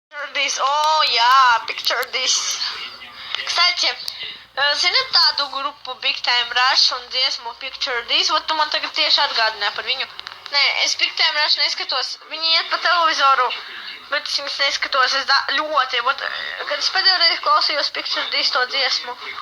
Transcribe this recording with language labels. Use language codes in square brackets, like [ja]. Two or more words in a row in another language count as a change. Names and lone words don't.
[en] picture this. Oh, jā, picture this. [lv] Kстати, zināt tādu grupu Big Time Rush un dziesmu Picture This? Ot, tu man tagad tieši atgādināji par viņu. Nē, es Big Time Rush neskatos. Viņi iet pa televizoru, bet es viņus neskatos. Es ļoti, ot, kad es pēdējo reizi klausījos Picture This to dziesmu.